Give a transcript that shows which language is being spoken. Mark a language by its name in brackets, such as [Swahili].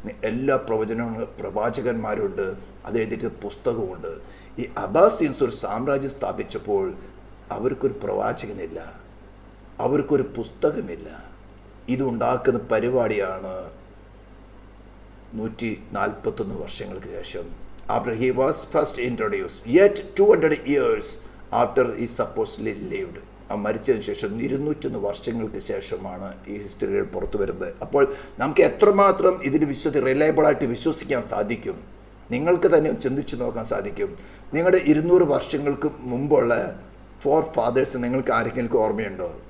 [Malayalam] എല്ലാ പ്രവാചകന്മാരുണ്ട്, അത് എഴുതിയിട്ട് പുസ്തകമുണ്ട്. ഈ അബ്ബാസിയൻസ് ഒരു സാമ്രാജ്യം സ്ഥാപിച്ചപ്പോൾ അവർക്കൊരു പ്രവാചകനില്ല, അവർക്കൊരു പുസ്തകമില്ല. ഇതുണ്ടാക്കുന്ന പരിപാടിയാണ് 141 വർഷങ്ങൾക്ക് ശേഷം. [English] After he was first introduced, yet 200 years after he supposedly lived. [Malayalam] മരിച്ചതിന് ശേഷം 201 വർഷങ്ങൾക്ക് ശേഷമാണ് ഈ ഹിസ്റ്ററികൾ പുറത്തു വരുന്നത്. അപ്പോൾ നമുക്ക് എത്രമാത്രം ഇതിന് റിലയബിളായിട്ട് വിശ്വസിക്കാൻ സാധിക്കും? നിങ്ങൾക്ക് തന്നെ ചിന്തിച്ച് നോക്കാൻ സാധിക്കും. നിങ്ങളുടെ 200 വർഷങ്ങൾക്ക് മുമ്പുള്ള ഫോർ ഫാദേഴ്സ് നിങ്ങൾക്ക് ആരെങ്കിലും ഓർമ്മയുണ്ടോ?